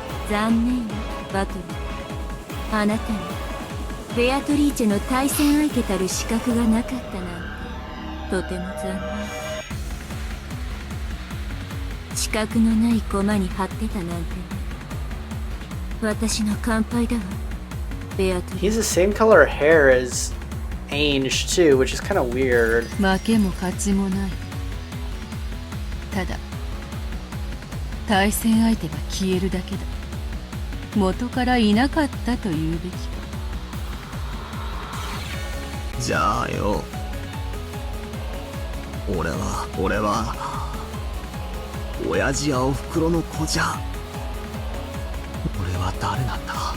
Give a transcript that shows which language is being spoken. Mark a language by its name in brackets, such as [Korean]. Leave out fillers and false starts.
[Japanese] 残念よ、バトラ。あなたにベアトリーチェの対戦相手たる資格がなかったなんて、とても残念。資格のない駒に張ってたなんてね。私の乾杯だわ、ベアトリー。 [English] He has the same color hair as Ainge too, which is kind of weird. [Japanese] 負けも勝ちもない。ただ対戦相手が消えるだけだ。元からいなかったと言うべきか。じゃあよ、俺は親父やおふくろの子じゃ。俺は誰なんだ？